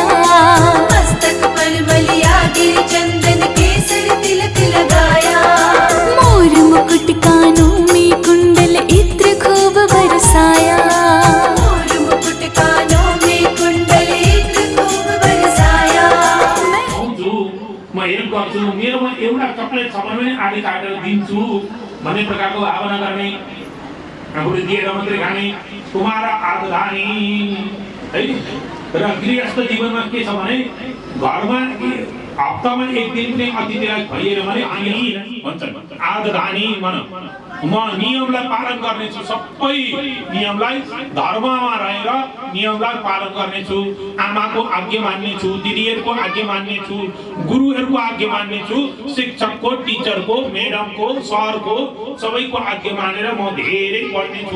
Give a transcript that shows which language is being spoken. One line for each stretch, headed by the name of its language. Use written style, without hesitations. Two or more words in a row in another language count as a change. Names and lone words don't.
Hindi: मस्तक पर बलिया गिर चंदन केसर तिलक लगाया, मोर मुकुट कानों में कुंडल इत्र खूब बरसाया, मोर मुकुट कानों में कुंडल इत्र खूब बरसाया।
Nepali: आउँछु म हेल्प गर्छु, मेरोमा एउटा चक्लेट छ भने पनि आधी काटेर दिन्छु भन्ने प्रकारको भावना गर्ने, आफूले दिएर मात्रै खाने, कुमार आदधानी है। र गृहस्थ जीवनमा के छ भने घरमा हप्तामा एक दिन पनि अतिथिलाई भइएन भने अनि भन्छन् आदधानी मन, म नियमलाई पालन गर्नेछु, सबै नियमलाई धर्ममा रहेर नियमलाई पालन गर्नेछु, आमाको आज्ञा मान्नेछु, दिदीहरूको आज्ञा मान्नेछु, गुरुहरूको आज्ञा मान्नेछु, शिक्षकको, टिचरको, मेडमको, सरको सबैको आज्ञा मानेर म धेरै पढ्नेछु।